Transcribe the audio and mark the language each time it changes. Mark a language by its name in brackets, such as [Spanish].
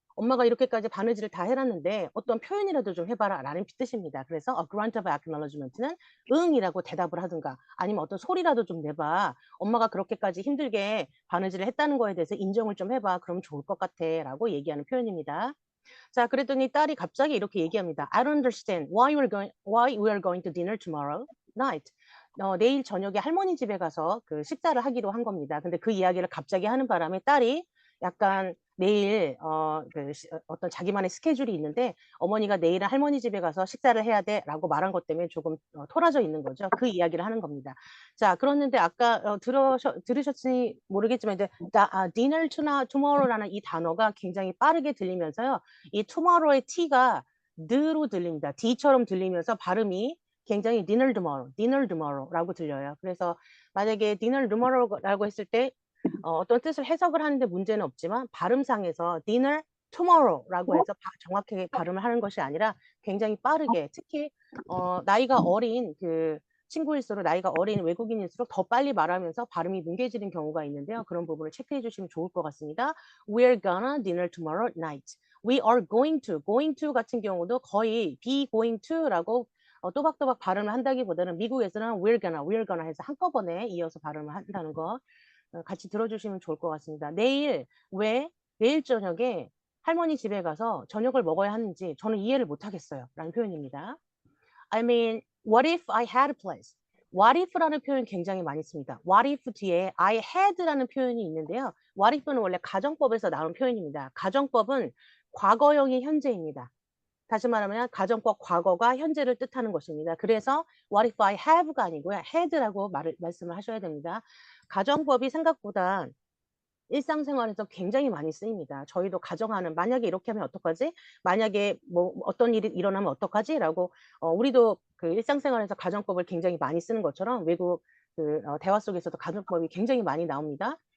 [Korean] 엄마가 이렇게까지 바느질을 다 해놨는데 어떤 표현이라도 좀 해봐라 라는 뜻입니다. 그래서 a grunt of acknowledgement는 응이라고 대답을 하든가 아니면 어떤 소리라도 좀 내봐. 엄마가 그렇게까지 힘들게 바느질을 했다는 거에 대해서 인정을 좀 해봐. 그럼 좋을 것 같아 라고 얘기하는 표현입니다. 자, 그랬더니 딸이 갑자기 이렇게 얘기합니다. [English] I don't understand why we are going to dinner tomorrow night. [Korean] 내일 저녁에 할머니 집에 가서 그 식사를 하기로 한 겁니다. 근데 그 이야기를 갑자기 하는 바람에 딸이 약간 내일 어떤 자기만의 스케줄이 있는데 어머니가 내일은 할머니 집에 가서 식사를 해야 돼라고 말한 것 때문에 조금 토라져 있는 거죠. 그 이야기를 하는 겁니다. 자, 그런데 아까 들으셨으니 모르겠지만 이제 dinner tomorrow라는 이 단어가 굉장히 빠르게 들리면서요. 이 tomorrow의 t가 드로 들립니다. d처럼 들리면서 발음이 굉장히 dinner tomorrow라고 들려요. 그래서 만약에 dinner tomorrow라고 했을 때 어떤 뜻을 해석을 하는데 문제는 없지만 발음상에서 dinner tomorrow라고 해서 정확하게 발음을 하는 것이 아니라 굉장히 빠르게 특히 나이가 어린 그 친구일수록 나이가 어린 외국인일수록 더 빨리 말하면서 발음이 뭉개지는 경우가 있는데요. 그런 부분을 체크해 주시면 좋을 것 같습니다. [English] We're gonna dinner tomorrow night. [Korean] We are going to 같은 경우도 거의 be going to라고 또박또박 발음을 한다기보다는 미국에서는 we're gonna 해서 한꺼번에 이어서 발음을 한다는 거 같이 들어주시면 좋을 것 같습니다. 내일 저녁에 할머니 집에 가서 저녁을 먹어야 하는지 저는 이해를 못 하겠어요. 라는 표현입니다. [English] I mean, what if I had plans? [Korean] What if라는 표현 굉장히 많이 씁니다. What if 뒤에 I had라는 표현이 있는데요. What if는 원래 가정법에서 나온 표현입니다. 가정법은 과거형이 현재입니다. 다시 말하면 가정법 과거가 현재를 뜻하는 것입니다. 그래서 what if I have가 아니고요. had라고 말씀을 하셔야 됩니다. 가정법이 생각보다 일상생활에서 굉장히 많이 쓰입니다. 저희도 가정하는 만약에 이렇게 하면 어떡하지? 만약에 뭐 어떤 일이 일어나면 어떡하지? 라고 우리도 그 일상생활에서 가정법을 굉장히 많이 쓰는 것처럼 외국 대화 속에서도 가정법이 굉장히 많이 나옵니다.